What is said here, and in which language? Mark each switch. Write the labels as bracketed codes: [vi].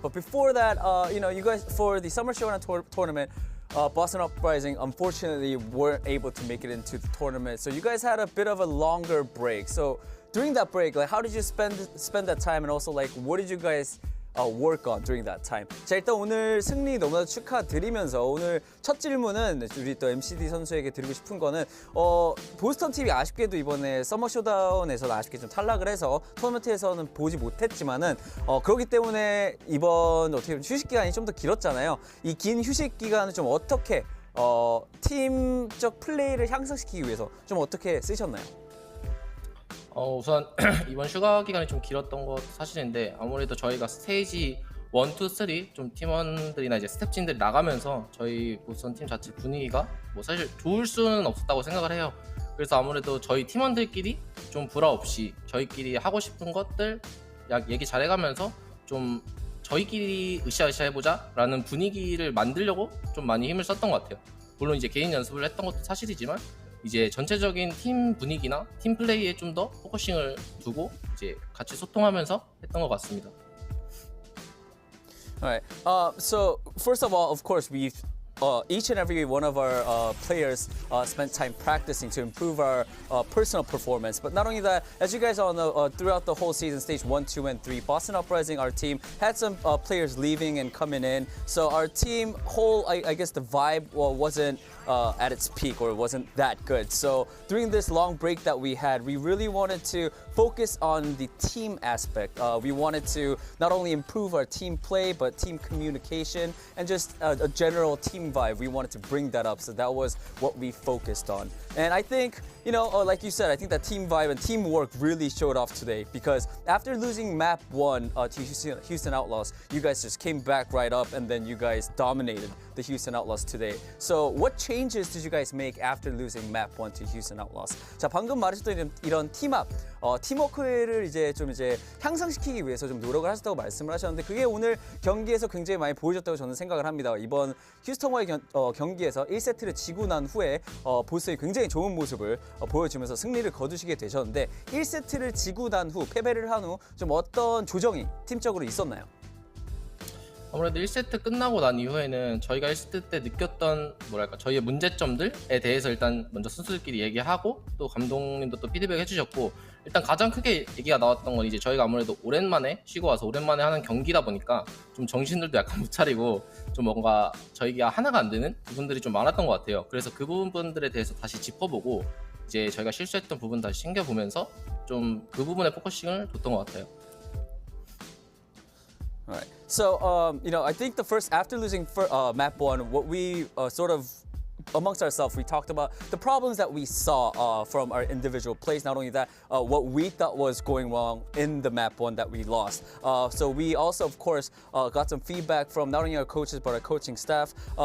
[en] But before that, you guys, for the Summer Showdown tournament, Boston Uprising unfortunately weren't able to make it into the tournament. So you guys had a bit of a longer break. So during that break, like, how did you spend that time? And also, like, what did you guys work on during that time? [ko] 자, 일단 오늘 승리 너무나도 축하드리면서 오늘 첫 질문은 우리 또 MCD 선수에게 드리고 싶은 거는 보스턴 팀이 아쉽게도 이번에 서머 쇼다운에서는 아쉽게 좀 탈락을 해서 토너먼트에서는 보지 못했지만은 그렇기 때문에 이번 어떻게 보면 휴식 기간이 좀 더 길었잖아요. 이 긴 휴식 기간을 좀 어떻게 팀적 플레이를 향상시키기 위해서 좀 어떻게 쓰셨나요? 우선 이번 휴가 기간이 좀 길었던 것도 사실인데 아무래도 저희가 스테이지 1, 2, 3 좀 팀원들이나 이제 스텝진들이 나가면서 저희 보스턴 팀 자체 분위기가 뭐 사실 좋을 수는 없었다고 생각을 해요. 그래서 아무래도 저희 팀원들끼리 좀 불화 없이 저희끼리 하고 싶은 것들 얘기 잘해가면서 좀 저희끼리 으쌰으쌰 해보자 라는 분위기를 만들려고 좀 많이 힘을 썼던 것 같아요. 물론 이제 개인 연습을 했던 것도 사실이지만 이제 전체적인 팀 분위기나 팀 플레이에 좀 더 포커싱을 두고 이제 같이 소통하면서 했던 것 같습니다. [en] All right. So first of all, of course, we've each and every one of our players spent time practicing to improve our personal performance. But not only that, as you guys all know, throughout the whole season, stage 1, 2, and 3, Boston Uprising, our team, had some players leaving and coming in. So our team whole, I guess the vibe wasn't at its peak, or it wasn't that good. So during this long break that we had, we really wanted to focus on the team aspect. We wanted to not only improve our team play, but team communication and just a general team vibe. We wanted to bring that up, so that was what we focused on. And I think, like you said, I think that team vibe and teamwork really showed off today, because after losing map 1 to Houston Outlaws, you guys just came back right up and then you guys dominated the Houston Outlaws today. So what changes did you guys make after losing map 1 to Houston Outlaws? [ko] 자, 방금 말하셨던 이런 팀업, 팀워크를 이제 향상시키기 위해서 좀 노력을 하셨다고 말씀을 하셨는데, 그게 오늘 경기에서 굉장히 많이 보여줬다고 저는 생각을 합니다. 이번 휴스턴과의 경기에서 1세트를 지고 난 후에 보스의 굉장히 좋은 모습을 보여주면서 승리를 거두시게 되셨는데, 1세트를 지고 난 후, 패배를 한 후 좀 어떤 조정이 팀적으로 있었나요? 아무래도 1세트 끝나고 난 이후에는 저희가 1세트 때 느꼈던 저희의 문제점들에 대해서 일단 먼저 선수들끼리 얘기하고, 또 감독님도 또 피드백 해주셨고, 일단 가장 크게 얘기가 나왔던 건 이제 저희가 아무래도 오랜만에 쉬고 와서 오랜만에 하는 경기다 보니까 좀 정신들도 약간 못 차리고 좀 뭔가 저희가 하나가 안 되는 부분들이 좀 많았던 것 같아요. 그래서 그 부분들에 대해서 다시 짚어보고 이제 저희가 실수했던 부분 다시 챙겨보면서 좀 그 부분에 포커싱을 뒀던 것 같아요. [en] All right. So, I think after losing map 1, what we sort of amongst ourselves, we talked about the problems that we saw from our individual plays. Not only that, what we thought was going wrong in the map 1 that we lost. So we also, of course, got some feedback from not only our coaches but our coaching staff.